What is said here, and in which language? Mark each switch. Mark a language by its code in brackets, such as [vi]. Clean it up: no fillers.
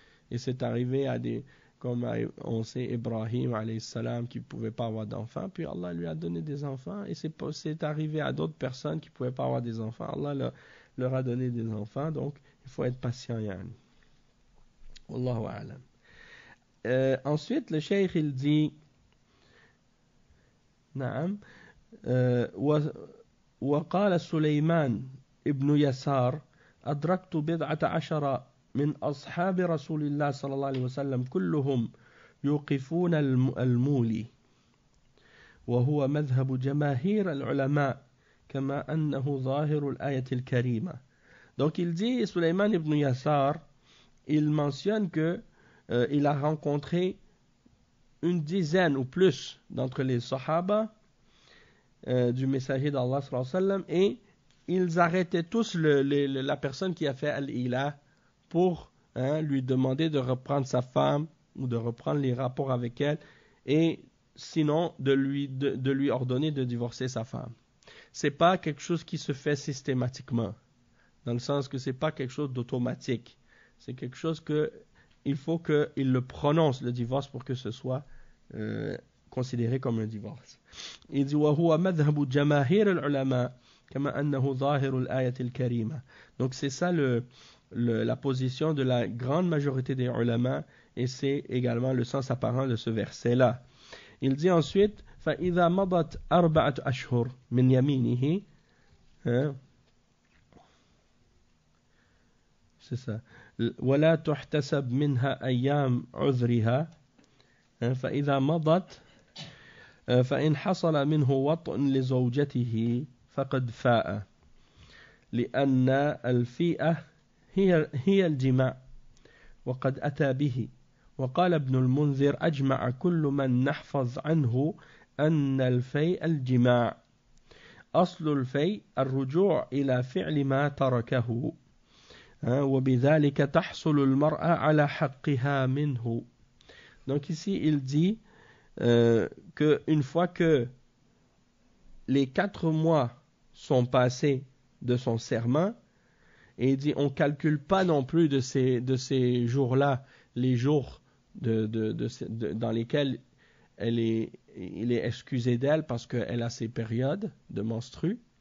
[fr] Et c'est arrivé à comme on sait, Ibrahim alayhi salam qui ne pouvait pas avoir d'enfants, puis Allah lui a donné des enfants, et c'est arrivé à d'autres personnes qui ne pouvaient pas avoir des enfants, Allah leur a donné des enfants, donc il faut être patient, yani. Wallahu a'lam. Ensuite, le cheikh il dit, [ar] Naam, وقال سليمان ابن يسار أدركت 11 من أصحاب رسول الله صلى الله عليه وسلم كلهم يوقفون المولي وهو مذهب جماهير العلماء كما أنه ظاهر الآية الكريمة. [fr] Donc il dit, Sulayman ibn Yasar, il mentionne que il a rencontré une dizaine ou plus d'entre les Sahaba du messager d'Allah sallallahu alayhi wa sallam, et ils arrêtaient tous la personne qui a fait al-ilah pour lui demander de reprendre sa femme ou de reprendre les rapports avec elle, et sinon de lui ordonner de divorcer sa femme. C'est pas quelque chose qui se fait systématiquement, dans le sens que c'est pas quelque chose d'automatique. C'est quelque chose que il faut qu'il le prononce, le divorce, pour que ce soit considéré comme un divorce. Il dit [ar] وهو مذهب جماهير العلماء كما أنه ظاهر الآية الكريمة. [fr] Donc c'est ça la position de la grande majorité des ulama, et c'est également le sens apparent de ce verset-là. Il dit ensuite [ar] فإذا مضت 4 أشهر من يمينه, [fr] c'est ça, [ar] ولا تحتسب منها أيام عذرها, فإذا مضت فإن حصل منه وطء لزوجته فقد فاء لأن الفيئة هي الجماع وقد أتى به. وقال ابن المنذر أجمع كل من نحفظ عنه أن الفيء الجماع أصل الفيء الرجوع إلى فعل ما تركه وبذلك تحصل المرأة على حقها منه. [fr] Donc ici il dit qu'une fois que les 4 mois sont passés de son serment, et il dit on ne calcule pas non plus de ces jours-là les jours dans lesquels il est excusé d'elle parce qu'elle a ses périodes de menstrues.